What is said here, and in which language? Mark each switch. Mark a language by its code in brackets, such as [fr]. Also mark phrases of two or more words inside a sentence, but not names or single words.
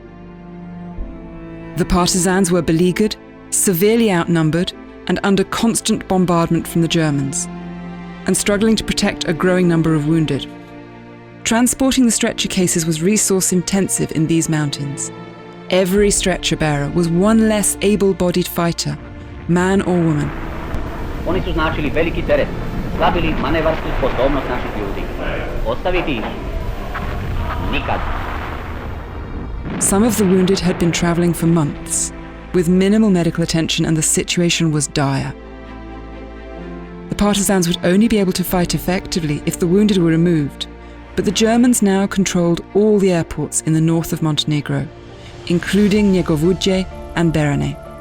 [en] The partisans were beleaguered, severely outnumbered, and under constant bombardment from the Germans, and struggling to protect a growing number of wounded. transporting the stretcher cases was resource intensive in these mountains. Every stretcher bearer was one less able-bodied fighter, man or woman. [sr] Oni su značili veliki teret, slabili manevarsku sposobnost naših ljudi. Ostaviti ih? Nikad. [en] Some of the wounded had been travelling for months, with minimal medical attention, and the situation was dire. The partisans would only be able to fight effectively if the wounded were removed, but the Germans now controlled all the airports in the north of Montenegro, including Njegovodje and Berane.